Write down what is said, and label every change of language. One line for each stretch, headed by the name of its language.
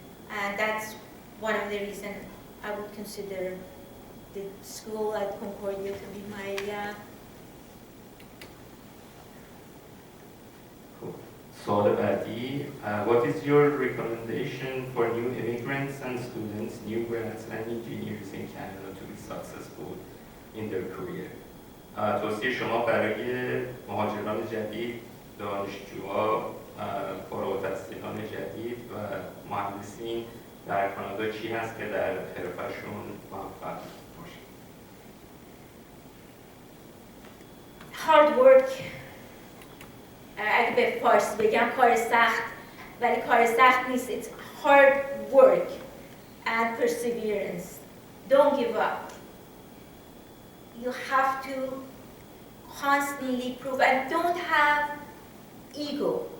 English: And that's one of the reasons I would consider the school at Concordia to be my Cool.
Persian: سوال بعدی
English: What is your recommendation for new immigrants and students, new grads and engineers in Canada to be successful in their career?
Persian: توصیه شما برای مهاجران جدید، دانشجوها، فارغ التحصیلان جدید و مهندسین در کانادا چی هست که در حرفشون موفق باشه؟
English: hard work.
Persian: اگه به فارسی بگم کار سخت، ولی کار سخت نیست.
English: It's hard work and perseverance. Don't give up. You have to constantly prove, and don't have ego.